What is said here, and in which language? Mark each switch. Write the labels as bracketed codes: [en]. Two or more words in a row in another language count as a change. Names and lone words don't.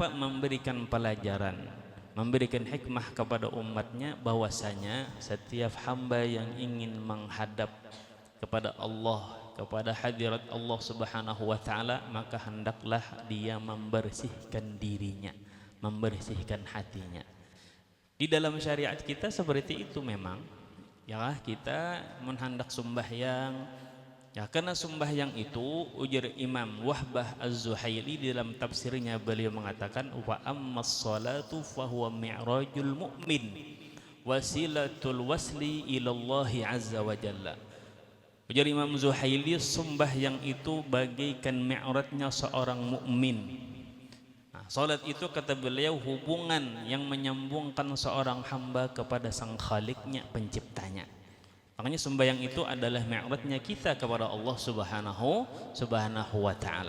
[id] Memberikan pelajaran, memberikan hikmah kepada umatnya bahwasanya setiap hamba yang ingin menghadap kepada Allah, kepada hadirat Allah [ar] سبحانه وتعالى, [id] maka hendaklah dia membersihkan dirinya, membersihkan hatinya. Di dalam syariat kita seperti itu memang. Ya, kita menghendak sembahyang, ya, karena sembahyang itu, ujar Imam Wahbah Az-Zuhaili di dalam tafsirnya, beliau mengatakan [ar] وأما الصلاة فهو معراج المؤمن وسيلة الوصل إلى الله عز وجل. [id] Ujar Imam Zuhaili, sembahyang itu bagaikan mi'rajnya seorang mukmin. Nah, salat itu kata beliau hubungan yang menyambungkan seorang hamba kepada sang Khaliknya, penciptanya. Makanya sembahyang itu adalah mi'rajnya kita kepada Allah [ar] سبحانه وتعالى.